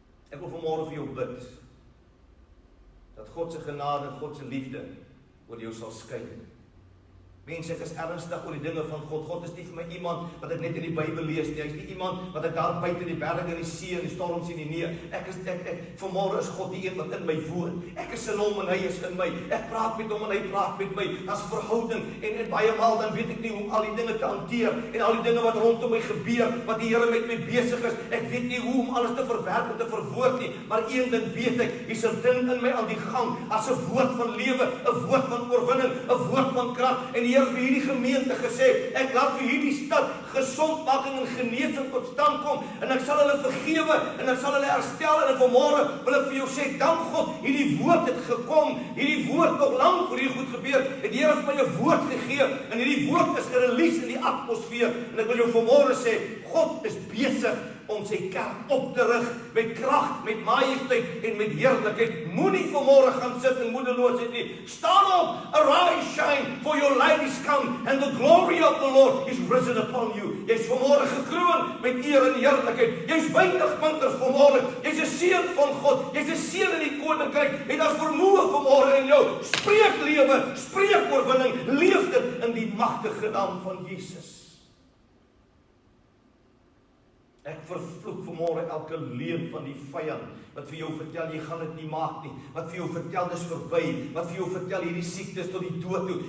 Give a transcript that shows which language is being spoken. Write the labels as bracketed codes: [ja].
[af] Ek wil vanmôre vir jou bid dat God se genade en God se liefde oor jou sal skyn. Mense, ek is ernstig oor die dinge van God. God is nie vir my iemand wat ek net in die Bybel lees nie. Hy is nie iemand wat ek daar buite in die berge en die see en die storm sien nie. Nee, vanmôre is God die een wat in my woon. Ek is in hom en hy is in my. Ek praat met hom en hy praat met my. As verhouding en baie maal dan weet ek nie hoe al die dinge te hanteer en al die dinge wat rondom my gebeur, wat die Here met my besig is. Ek weet nie hoe om alles te verwerk en te verwoord nie, maar een ding weet ek, hier's 'n ding in my aan die gang, as 'n woord van lewe, 'n woord van oorwinning, 'n woord van krag. En die Here vir hierdie gemeente gesê, ek laat vir hierdie stad gesondmaking en genesing tot stand kom, en ek sal hulle vergewe, en ek sal hulle herstel, en vanmôre wil ek vir jou sê, dank God, hierdie woord het gekom, hierdie woord nog lank voor hier goed gebeur, en die Here het my 'n woord gegee, en hierdie woord is gerelease in die atmosfeer, en ek wil jou vanmôre sê, God is besig om sy kerk op te rig met krag, met majesteit en met heerlikheid. Moenie vanmôre gaan sit in moedeloosheid nie. Staan op, [en] arise, shine, for your light is come and the glory of the Lord is risen upon you. [af] Jy's vanmôre gekroon met eer en heerlikheid. Jy's weinig minder vanmôre. Jy's 'n seun van God. Jy's 'n seun in die koninkryk. En daar's vermoë vanmôre in jou. Spreek lewe, spreek oorwinning, leef dit in die magtige naam van Jesus. Ek vervloek vanmôre elke leuen van die vyand wat vir jou vertel jy gaan dit nie maak nie, wat vir jou vertel dis verby, wat vir jou vertel hierdie siekte is tot die dood toe.